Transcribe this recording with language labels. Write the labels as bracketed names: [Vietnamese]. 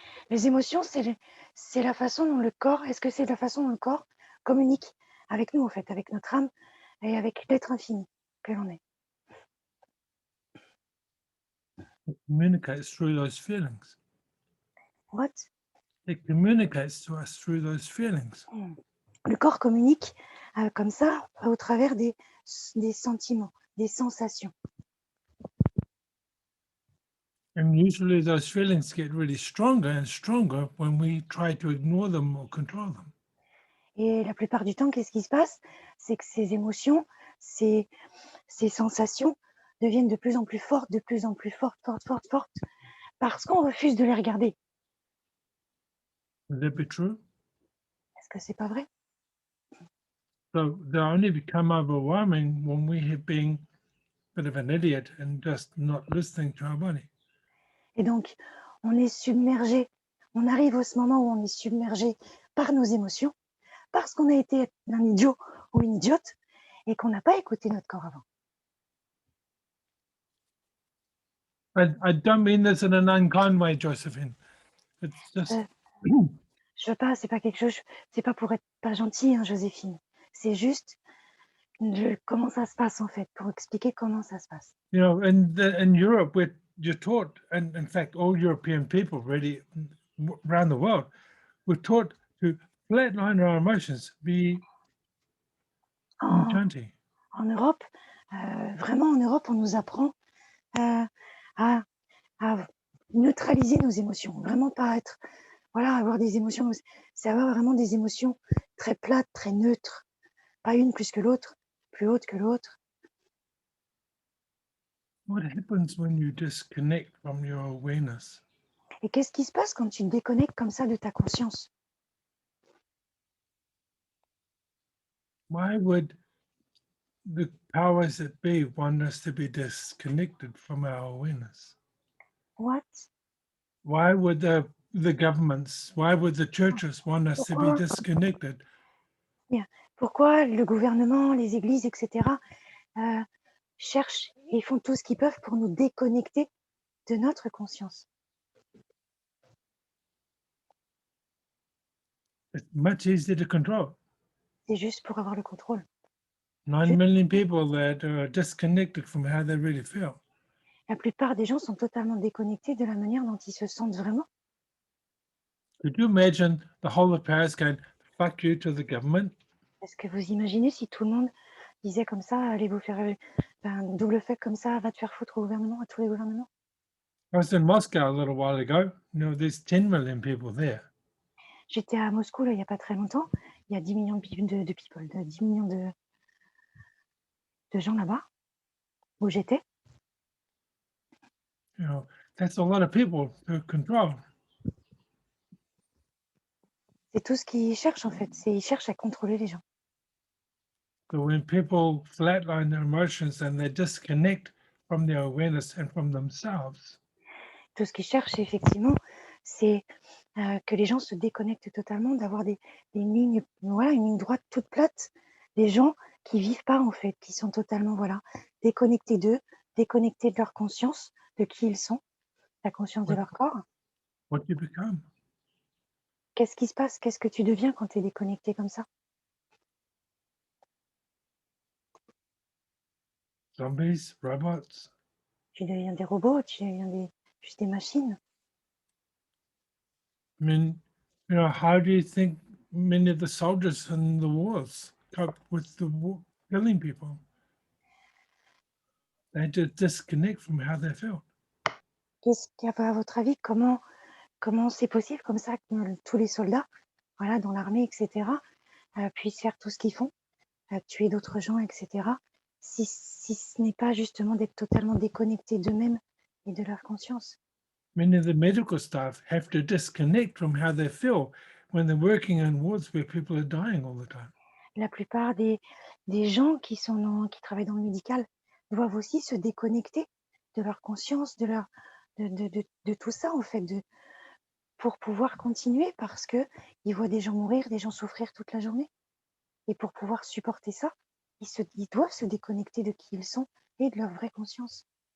[French] Les émotions, c'est la façon dont le corps, est-ce que c'est la façon dont le corps communique avec nous, en fait, avec notre âme et avec l'être infini que l'on est? [English] It communicates through those feelings. What? It communicates to us through those feelings. [French] Le corps communique comme ça au travers des sentiments, des sensations. [English] And usually those feelings get really stronger and stronger when we try to ignore them or control them. [French] Et la plupart du temps, qu'est-ce qui se passe? C'est que ces émotions, ces sensations deviennent de plus en plus fortes, fortes, parce qu'on refuse de les regarder. [English] Would that be true? [French] Est-ce que c'est pas vrai? [English] So they only become overwhelming when we have been a bit of an idiot and just not listening to our body. [French] Et donc, on est submergé. On arrive à ce moment où on est submergé par nos émotions, parce qu'on a été un idiot ou une idiote et qu'on n'a pas écouté notre corps avant. [English] I don't mean this in an unkind way, Josephine. It's just. [French] Je veux pas, c'est pas quelque chose, c'est pas pour être pas gentil, hein, Joséphine. C'est juste comment ça se passe en fait, pour expliquer comment ça se passe. [English] You know, in Europe, you're taught, and in fact, all European people really around the world, we're taught to flatline our emotions, be gentle. [French] En Europe, vraiment en Europe, on nous apprend à neutraliser nos émotions, vraiment pas être voilà, avoir des émotions, c'est avoir vraiment des émotions très plates, très neutres, pas une plus que l'autre, plus haute que l'autre. [English] What happens when you disconnect from your awareness? [French] Et qu'est-ce qui se passe quand tu te déconnectes comme ça de ta conscience? [English] Why would the powers that be want us to be disconnected from our awareness? What? Why would the governments, why would the churches want us to be [French] Pourquoi? [English] disconnected? [French] Bien. Pourquoi le gouvernement, les églises, etc. Cherchent et font tout ce qu'ils peuvent pour nous déconnecter de notre conscience? [English] It's much easier to control. [French] C'est juste pour avoir le contrôle. [English] 9 million people that are disconnected from how they really feel. [French] La plupart des gens sont totalement déconnectés de la manière dont ils se sentent vraiment. [English] Could you imagine the whole of Paris going, fuck you to the government? [French] Est-ce que vous imaginez si tout le monde disait comme ça, allez vous faire un double fait comme ça, va te faire foutre au gouvernement, à tous les gouvernements? [English] I was in Moscow a little while ago. There's 10 million people there. [French] J'étais à Moscou là, il n'y a pas très longtemps. Il y a 10 millions de people, 10 millions de gens là-bas où j'étais. [English] That's a lot of people to control. [French] C'est tout ce qu'ils cherchent en fait. Ils cherchent à contrôler les gens. [English] So when people flatline their emotions and they disconnect from their awareness and from themselves, [French] Tout ce qu'ils cherchent effectivement, c'est que les gens se déconnectent totalement, d'avoir des lignes, voilà, une ligne droite toute plate. Des gens qui vivent pas en fait, qui sont totalement déconnectés d'eux, déconnectés de leur conscience, de qui ils sont, la conscience de Ouais. leur corps. [English] what you become? [French] Qu'est-ce qui se passe? Qu'est-ce que tu deviens quand tu es déconnecté comme ça? [English] Zombies, robots. [French] Tu deviens des robots, tu deviens juste des machines. [English] I mean, how do you think many of the soldiers in the wars cope with the war, killing people? They just disconnect from how they feel. [French] Qu'est-ce qu'il y a, à votre avis, comment c'est possible comme ça que tous les soldats, voilà, dans l'armée, etc., puissent faire tout ce qu'ils font, tuer d'autres gens, etc., si ce n'est pas justement d'être totalement déconnectés d'eux-mêmes et de leur conscience? [English] Many of the medical staff have to disconnect from how they feel when they're working in wards where people are dying all the time. [French] La plupart des gens qui travaillent dans le médical doivent aussi se déconnecter de leur conscience, de tout ça en fait, pour pouvoir continuer, parce qu'ils voient des gens mourir, des gens souffrir toute la journée. Et pour pouvoir supporter ça, ils doivent se déconnecter de qui ils sont et de leur vraie conscience.